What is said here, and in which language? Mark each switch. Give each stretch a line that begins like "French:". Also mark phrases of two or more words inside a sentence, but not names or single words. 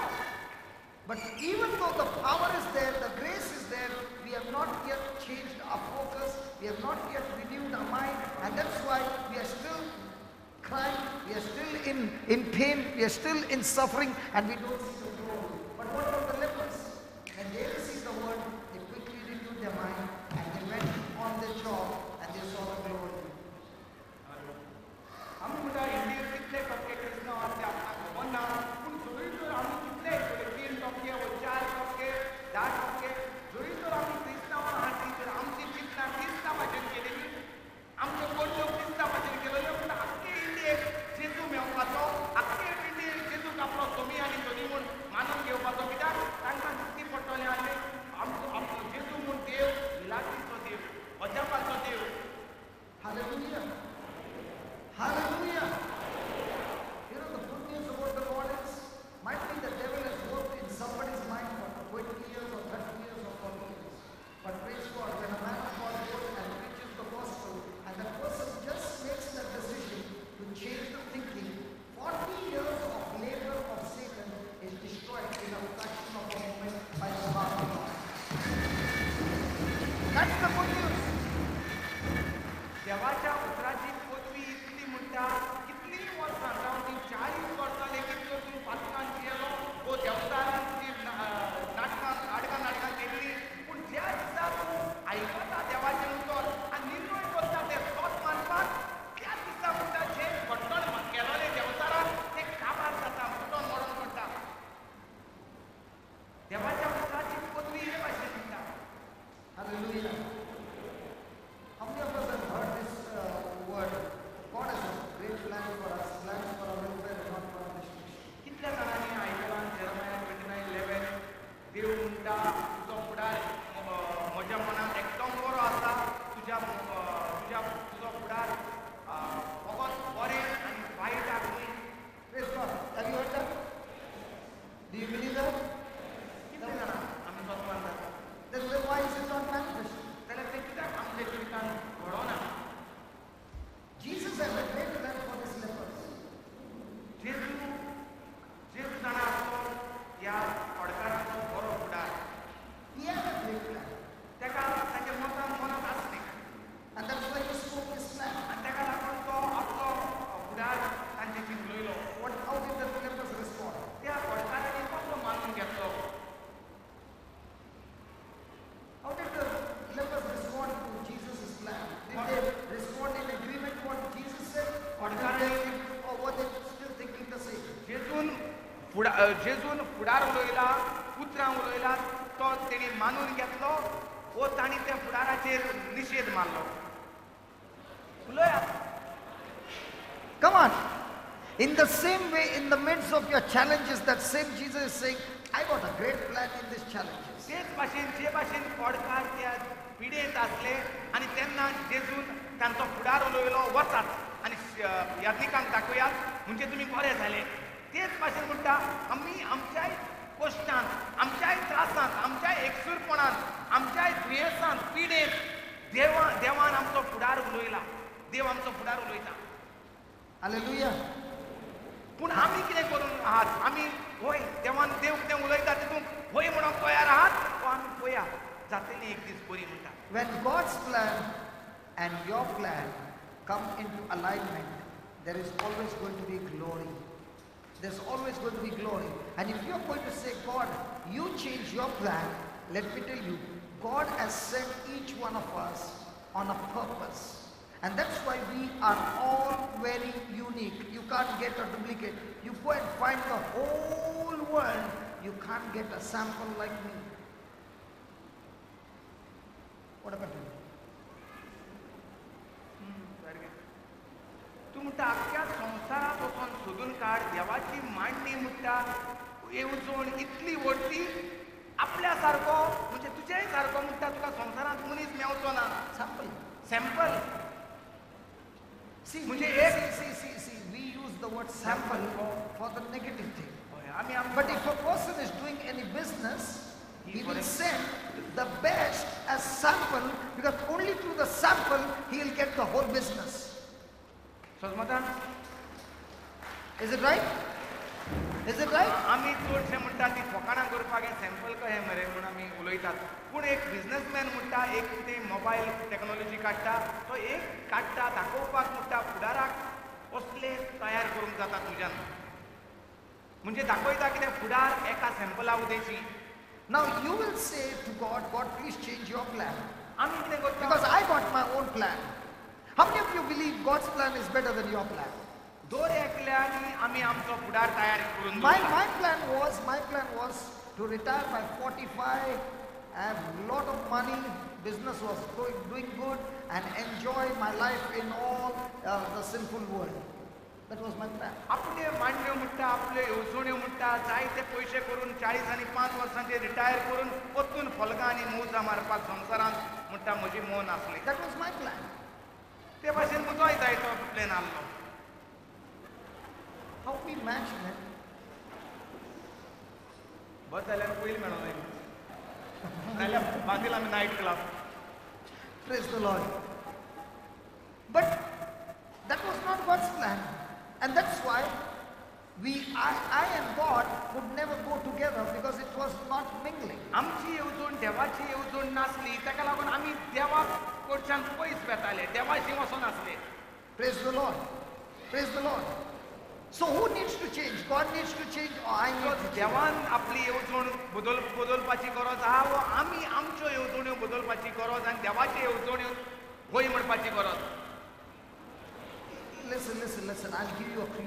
English: But even though the power is there, the grace is there, we have not yet changed our focus, we have not yet renewed our mind, and that's why we are still crying, we are still in pain, we are still in suffering, and we don't see the glory. But what about the lepers? When they received the word, they quickly renewed their mind, and they went on their job, and they saw the glory.
Konkani: आम्ही म्हणटा इंडियेक कितले टक्के क्रिस्तांव आसले आमकां खबर ना पूण जरी तर आमी कितले 3% वा 4%, 10%, जरी तर आमी क्रिस्तांव आहात तर आमची चिंता क्रिस्तांवाचेर केलेली आमचो कोणतो क्रिस्तांवाचेर केलेलो पूण आख्खे इंडियेक जेजू मेवपाचो आख्खे इंडियेक जेजूक आपलो सोमी आनी सोनी म्हूण मानून घेवपाचो कित्याक तांकां दिसती पडटलें आसलें आमचो जेजू म्हूण देव लागींचो देव अजापाचो देव.
English: Hallelujah. Hallelujah. You know, the good news about the Lord is, might be the devil has worked in somebody's mind for 20 years or 30 years or 40 years. But praise God, when a man of God goes and preaches the gospel, and that person just makes that decision to change the thinking, 40 years of labor of Satan is destroyed in a fraction of a moment by the power of God. That's the good news.
Konkani: देवाच्या उतराची पदवी इतली म्हणटा कितलीं वर्सां जावं ती 40 वर्सां लेगीत जर तूं पातकान गेलो वो देवतारान तुजी नाटकां केल्लीं पूण ज्या दिसा तूं आयकता देवाचें उतर आनी निर्णय करता तें तोच मानपाक त्या दिसा म्हणटा जें घडटण केलोलें देवतारान तें काबार जाता फुटोन मोडोन पडटा. देवाच्या उतराची पदवी हे भाशेन दिसता.
English: Hallelujah. How many of us have heard this word? God has a great plan for us, plans for our welfare and not for our destruction.
Konkani: कितल्या जाणांनी आयकलां जेरमाया 29:11 देव म्हणटा तुजो फुडार म्हज्या मनांत एकदम बरो आसा तुजो फुडार फकत बरें आनी वायटाक न्हय.
English: Praise God. Have you heard that? Do you believe that?
Konkani: कितले जाणां आमी तोच मानतात
English: Then why is it not manifest?
Konkani: जाल्यार तें कित्याक आमच्या जिवितांत घडोना.
English: Jesus has a great plan for his lepers.
Konkani: जेजू जाणा आसलो ह्या पडकाराचो बरो फुडार.
English: He has a great plan.
Konkani: तेका ताच्या मनांत आसलें
English: And that's why he spoke his plan.
Konkani: आनी तेका लागून तो आपलो फुडार तांचेची उलयलो.
English: How did the lepers respond?
Konkani: त्या पडकारांनी कसो मानून घेतलो.
English: How did the lepers respond to Jesus' plan? Did they respond in agreement with what Jesus said? Or were they still thinking the same?
Konkani: जेजून फुडार उलयला उतरां उलयला तो तेणी मानून घेतलो वो तांणी त्या फुडाराचेर निशेध मारलो. उलयात.
English: Come on. In the same way, in the midst of your challenges, that same Jesus is saying, I got a great plan in these challenges.
Konkani: तेच भाशेन जे भाशेन पडकार त्या पिडेंत आसले आनी तेन्ना जेजून तांचो फुडार उलयलो वचात आनी यात्रिकांक दाखयात म्हणजे तुमी बरे जाले. तेच भाशेन म्हणटा आमी आमच्याय कश्टांत आमच्याय त्रासांत आमच्याय एकसूरपणांत आमच्याय दुयेंसांत पिडेंत देवान आमचो फुडार उलयला. देव आमचो फुडार उलयता.
English: Hallelujah.
Konkani: पूण आमी कितें करून आहात आमी होय देवान देव कितें उलयता तितूंत होय म्हणून तयार आहात वो आमी पळया जातली एक दीस बरी म्हणटा.
English: When God's plan and your plan come into alignment, there is always going to be glory. There's always going to be glory. And if you're going to say, God, you change your plan, let me tell you, God has sent each one of us on a purpose. And that's why we are all very unique. You can't get a duplicate. You go and find the whole world, you can't get a sample like me. What about you?
Konkani: तूं म्हणटा आख्ख्या संवसारांत वचून सोदून काड देवाची मांडणी म्हणटा येवजण इतली व्हडली आपल्या सारको म्हणजे तुजेय सारको म्हणटा तुका संवसारांत मनीस मेवचो ना.
English: सॅम्पल See,
Konkani: म्हणजे
English: we use the word sample for the negative thing.
Konkani: आम्ही आमचं
English: But if a person is doing any business, he will send the best as sample, because only through the sample he will get the whole business.
Konkani: समजता
English: Is it right? Is it right?
Konkani: आम्ही चडशे म्हणटा ती फकाणां करपाक हें सॅम्पल कशें मरे म्हणून आमी उलयतात पूण एक बिझनसमॅन म्हणटा एक कितें
English: mobile technology
Konkani: काडटा तो एक काडटा दाखोवपाक म्हणटा फुडाराक असले तयार करूंक जाता तुज्यान म्हणजे दाखयता कितें फुडार एका सॅम्पला उदेशी
English: Now you will say to God, God, please change your plan.
Konkani: आमी कितें करता
English: Because I got my own plan. How many of you believe God's plan is better than your plan?
Konkani: दोर एकल्यानी आमी आमचो फुडार तयार करून
English: My
Konkani: दवरता.
English: plan was to retire by 45, have a lot of money, business was doing good, and enjoy my life in all the sinful world. That was my plan.
Konkani: आपले मांड्यो म्हणटा आपले येवजण्यो म्हणटा जाय ते पयशे करून 40 आनी 5 वर्सांचे रिटायर करून परतून फलगां आनी मौजा मारपाक संवसारांत म्हणटा म्हजी मोन आसली
English: That was my plan.
Konkani: ते भाशेन म्हजोय जाय तो प्लॅन आसलो
English: How we imagine it.
Konkani: बस जाल्यार पयलीं मेळो जाय नाल्यार मागीर आमी
English: night club Praise the Lord. But that was not God's plan. And that's why I and God could never go together, because it was not mingling.
Konkani: आमची येवजण देवाची येवजण नासली ताका लागून आमी देवाक कडच्यान पयस वेताले देवाशी वचोन आसले
English: Praise the Lord. Praise the Lord. So who needs to change? God needs to change, or I need to change?
Konkani: देवान आपली येवजण बदलपाची गरज आहा वो आमी आमच्यो येवजण्यो बदलपाची गरज आनी देवाची येवजण्यो होय म्हणपाची गरज
English: Listen, I'll give you a clue.